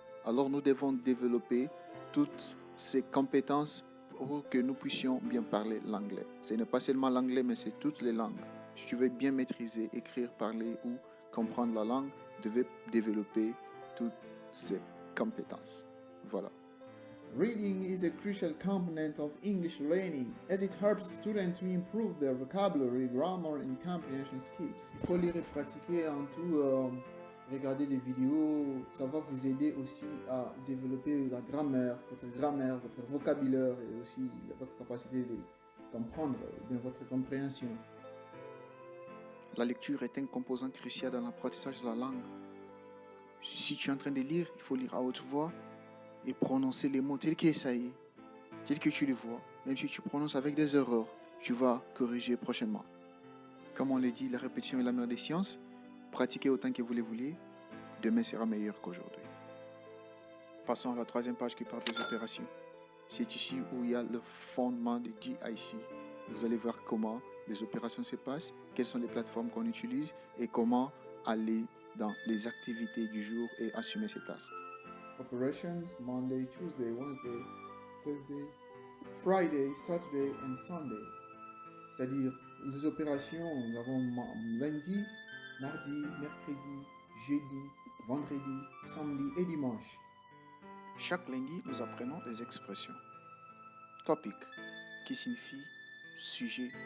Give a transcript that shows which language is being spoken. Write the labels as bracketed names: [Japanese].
[French] Alors nous devons développer toutes ces compétences pour que nous puissions bien parler l'anglais. Ce n'est pas seulement l'anglais, mais c'est toutes les langues. Si tu veux bien maîtriser, écrire, parler ou comprendre la langue, tu devais développer toutes ces compétences. Voilà. [English] Reading is a crucial component of English learning as it helps students to improve their vocabulary, grammar and comprehension skills. [French] Il faut lire et pratiquer en tout, regarder des vidéos, ça va vous aider aussi à développer la grammaire, votre vocabulaire et aussi votre capacité de comprendre dans votre compréhension. La lecture est un composant crucial dans l'apprentissage de la langue. Si tu es en train de lire, il faut lire à haute voix et prononcer les mots tels que ça y est, tels que tu les vois. Même si tu prononces avec des erreurs, tu vas corriger prochainement. Comme on l'a dit, la répétition est la mère des sciences. Pratiquez autant que vous le voulez. Demain sera meilleur qu'aujourd'hui. Passons à la troisième page qui parle des opérations. C'est ici où il y a le fondement de DIC. Vous allez voir comment les opérations se passent, quelles sont les plateformes qu'on utilise et comment aller dans les activités du jour et assumer ces tâches. [English] operations Monday, Tuesday, Wednesday, Thursday, Friday, Saturday and Sunday. [French] C'est-à-dire les opérations, nous avons lundi, mardi, mercredi, jeudi, vendredi, samedi et dimanche. Chaque lundi, nous apprenons des expressions. Topic, qui signifie sujet.